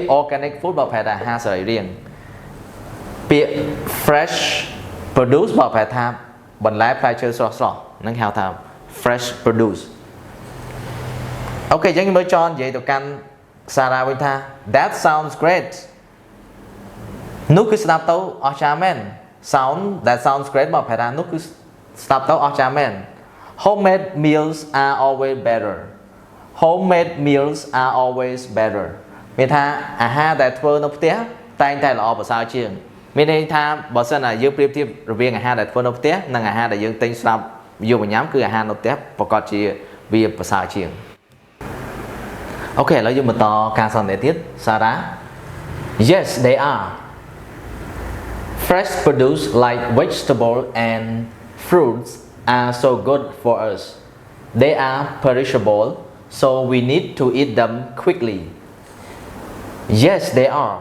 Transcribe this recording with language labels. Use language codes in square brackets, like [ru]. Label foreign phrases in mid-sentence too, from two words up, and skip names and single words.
[en] organic food [km] បកប្រែថាអាហារសរីរាង្គពាក្យ [en] fresh produce [km] បកប្រែថាបន្លែផ្លែឈើស្រស់នឹងហៅថា [en] fresh produce [km] អូខេអញ្ចឹងមើល John និយាយទៅកាន់ Sarah វិញថា [en] That sounds great [km] នោះគឺស្ដាប់ទៅអស្ចារ្យមែន [en] That sounds great [km] បកប្រែថានោះគឺស្ដាប់ទៅអស្ចារ្យមែន [en] Homemade meals are always better Homemade meals are always better [km] មានថាអាហារដែលធ្វើនៅផ្ទះតែងតែល្អប្រសើរជាងមានន័យថាបើសិនណាយើងប្រៀបធៀបរវាងអាហារដែលធ្វើនៅផ្ទះនិងអាហារដែលយើងទិញស្រាប់យកមកញ៉ាំគឺអាហារនៅផ្ទះប្រកាសជាវាប្រសើរជាងអូខេឥឡូវយើងបន្តការសន្ទនាទៀត [en] Sarah Yes they are Fresh produce like vegetable and fruits are so good for us. They are perishable, so we need to eat them quickly. Yes, they are.